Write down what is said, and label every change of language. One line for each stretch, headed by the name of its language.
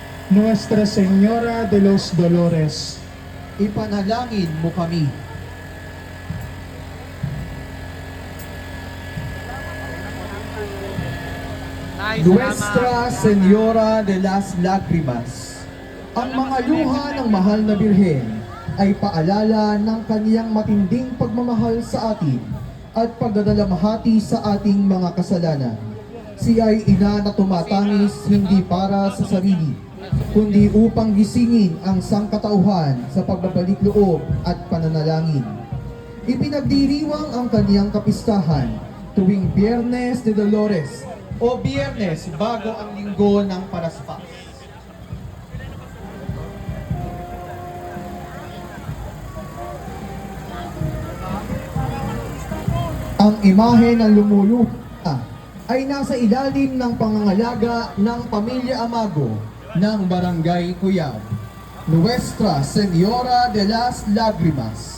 Spanish: Nuestra Señora de los Dolores.
Filipino: Ipanalangin mo kami.
Spanish: Nuestra Señora de las Lágrimas.
Filipino: Ang mga luha ng mahal na birhen ay paalala ng kaniyang matinding pagmamahal sa atin at pagdadalamhati sa ating mga kasalanan. Siya ay ina na tumatangis hindi para sa sarili, kundi upang gisingin ang sangkatauhan sa pagbabalik loob at pananalangin. Ipinagdiriwang ang kaniyang kapistahan tuwing Biyernes de Dolores o Biyernes bago ang linggo ng Paraspas. Ang imahe ng lumuluha ay nasa ilalim ng pangangalaga ng Pamilya Amago ng Barangay Cuyab.
Spanish: Nuestra Señora de las Lágrimas.